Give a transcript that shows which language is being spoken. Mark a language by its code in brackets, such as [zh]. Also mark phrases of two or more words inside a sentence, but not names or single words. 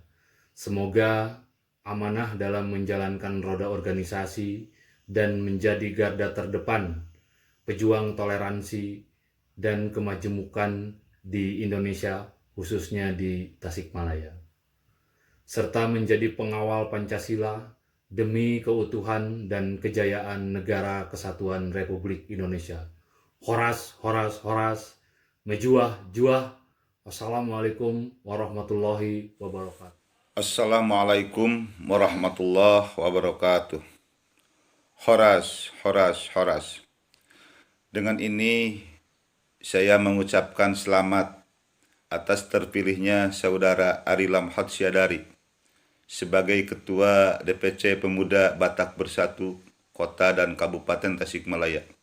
[id] Semoga amanah dalam menjalankan roda organisasi dan menjadi garda terdepan pejuang toleransi dan kemajemukan di Indonesia, khususnya di Tasikmalaya, serta menjadi pengawal Pancasila demi keutuhan dan kejayaan Negara Kesatuan Republik Indonesia. [bts] Horas, horas, horas, [btx] mejuah, juah. [ar] والسلام عليكم ورحمة الله وبركاته. السلام عليكم ورحمة الله وبركاته. [bts] Horas, horas, horas. [id] Dengan ini saya mengucapkan selamat atas terpilihnya Saudara Ari Lamhot Syadari sebagai Ketua DPC Pemuda Batak Bersatu Kota dan Kabupaten Tasikmalaya.